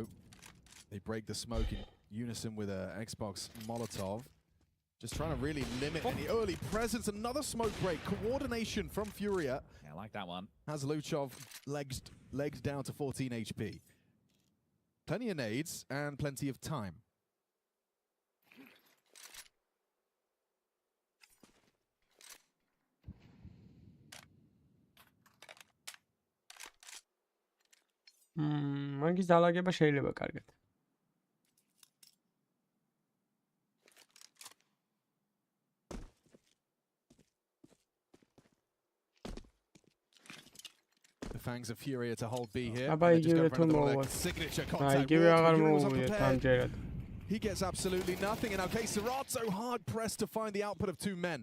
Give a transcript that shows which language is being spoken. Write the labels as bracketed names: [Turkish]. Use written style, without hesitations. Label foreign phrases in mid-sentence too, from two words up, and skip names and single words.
[English] They break the smoke in unison with a Xbox Molotov. Just trying to really limit any early presence. Another smoke break. Coordination from Furia. Yeah, I like that one. Has Luchov legs down to 14 HP. Plenty of nades and plenty of time. [Georgian] მაგის დალაგება შეიძლება კარგად. [English] The Fangs of Furia to hold B here. Signature contact. He gets absolutely nothing, and okay, Serato hard pressed to find the output of 2 men.